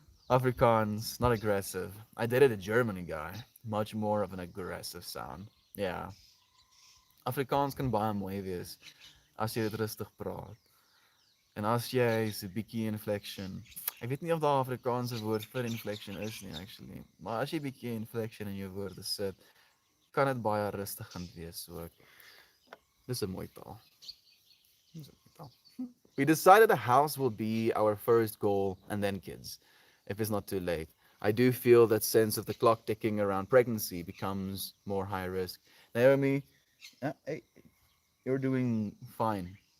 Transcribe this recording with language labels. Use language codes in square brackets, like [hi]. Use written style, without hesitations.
[en] Afrikaans, not aggressive. I dated a Germany guy, much more of an aggressive sound. Yeah. [af] Afrikaans kan baie mooi wees as jy dit rustig praat. En as jy so 'n bietjie inflection. Ek weet nie of daar 'n Afrikaanse woord vir inflection is nie actually. Maar as jy 'n bietjie inflection in jou woorde sit, kan dit baie rustigend wees ook. Dis 'n mooi taal. Dis 'n mooi taal. [en] We decided a house will be our first goal and then kids, if it's not too late. I do feel that sense of the clock ticking around pregnancy becomes more high risk. Naomi, hey, you're doing fine.